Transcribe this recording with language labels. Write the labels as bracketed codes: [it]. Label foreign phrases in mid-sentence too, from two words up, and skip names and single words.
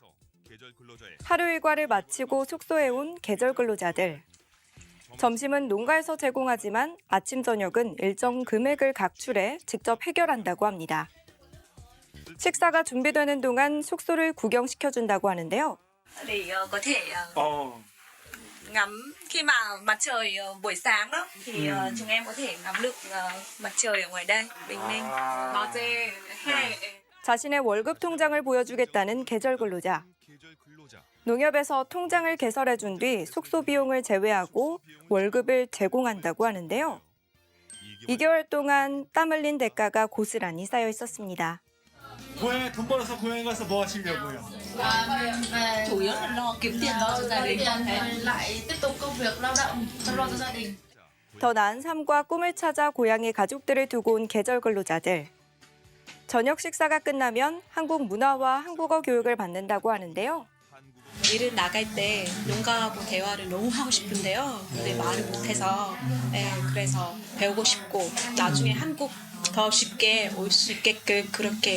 [ko] 하루 일과를 마치고 숙소에 온 계절 근로자들. 점심은 농가에서 제공하지만 아침, 저녁은 일정 금액을 각출해 직접 해결한다고 합니다. 식사가 준비되는 동안 숙소를 구경시켜준다고 하는데요. [vi] để có thể ngắm khi mà mặt trời buổi sáng đó thì chúng em có thể ngắm được mặt trời ở ngoài đây bình minh. [ko] 자신의 월급 통장을 보여주겠다는 계절 근로자. 농협에서 통장을 개설해준 뒤 숙소 비용을 제외하고 월급을 제공한다고 하는데요. 2개월 동안 땀 흘린 대가가 고스란히 쌓여 있었습니다. 고향에 돈 벌어서 고향에 가서 뭐 하시려고요? [vi] chủ yếu là lo kiếm tiền lo cho gia đình, lại tiếp tục công việc lao động chăm lo cho gia đình. [ko] 더 나은 삶과 꿈을 찾아 고향에 가족들을 두고 온 계절 근로자들. 저녁 식사가 끝나면 한국 문화와 한국어 교육을 받는다고 하는데요. 일을 나갈 때 농가하고 대화를 너무 하고 싶은데요. 근데 말을 못해서 그래서 배우고 싶고 나중에 한국 더 쉽게 올 수 있게끔 그렇게.